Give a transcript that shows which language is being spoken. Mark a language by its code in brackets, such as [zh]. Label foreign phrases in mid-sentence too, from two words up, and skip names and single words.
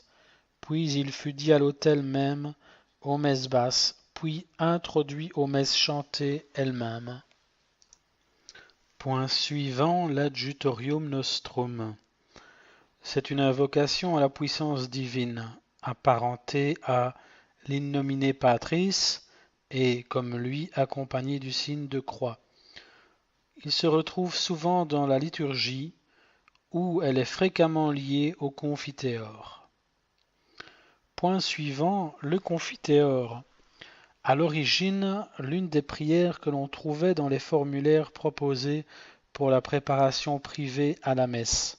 [fr] Puis il fut dit à l'autel même, aux messes basses, puis introduit aux messes chantées elles-mêmes. Point suivant, l' [la] adjutorium nostrum. [fr] C'est une invocation à la puissance divine, apparentée à l' [la] in nomine Patris [fr] et, comme lui, accompagnée du signe de croix. Il se retrouve souvent dans la liturgie, où elle est fréquemment liée au confiteor. Point suivant, le confiteor. À l'origine, l'une des prières que l'on trouvait dans les formulaires proposés pour la préparation privée à la messe.